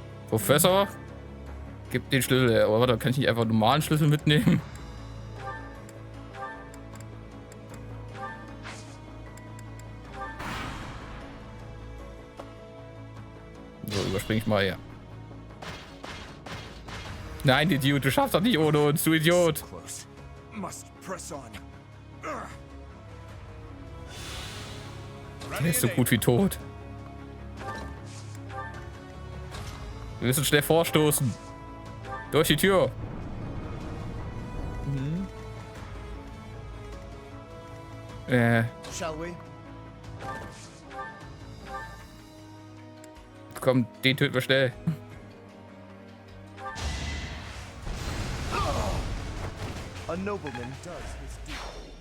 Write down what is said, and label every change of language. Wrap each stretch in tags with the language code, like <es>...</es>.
<de>Professor, gib den Schlüssel her. Aber warte, kann ich nicht einfach einen normalen Schlüssel mitnehmen? So, überspringe ich mal her. Nein, Idiot, du schaffst doch nicht ohne uns, du Idiot.</de> <en>Close. Must press on.</en> <de>Der ist so gut wie tot. Wir müssen schnell vorstoßen. Durch die Tür. Mhm.</de> <en>Shall we?</en> <de>Komm, den töten wir schnell.</de> <en>A nobleman does his duty.</en>